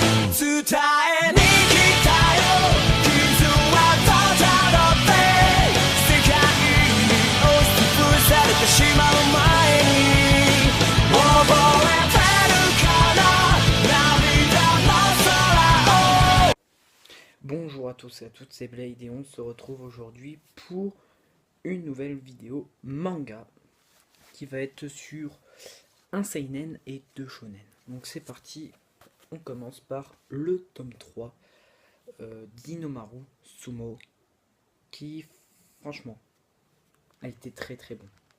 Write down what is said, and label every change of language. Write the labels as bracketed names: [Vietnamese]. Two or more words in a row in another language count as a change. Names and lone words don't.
[Japanese] 伝えに来たよ傷はただだって世界に押しつぶされてしまう前に覚えてるかな涙の空を [French] Bonjour à tous et à toutes, c'est Blade et on se retrouve aujourd'hui pour une nouvelle vidéo manga qui va être sur un seinen et deux shonen. Donc c'est parti, on commence par le tome 3 d'Inomaru Sumo qui franchement a été très très bon.